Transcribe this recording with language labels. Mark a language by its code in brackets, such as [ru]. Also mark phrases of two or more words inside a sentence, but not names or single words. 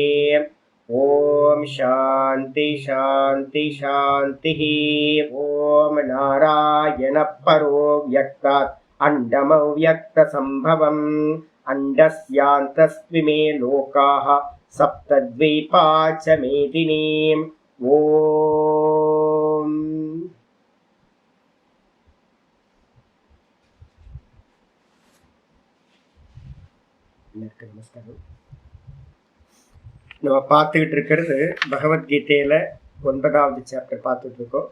[sa] ओम शांति शांति शांतिः। ओम नारायण परो व्यक्तात् अंडमव्यक्तसंभवम् अंडस्यान्तस्त्विमे लोकाः सप्तद्वीपा च मेदिनीम्। [ta] ஓம் நமஸ்காரம். நம்ம பார்த்துக்கிட்டு இருக்கிறது பகவத்கீதையில 9வது சாப்டர் பார்த்துட்டு இருக்கோம்.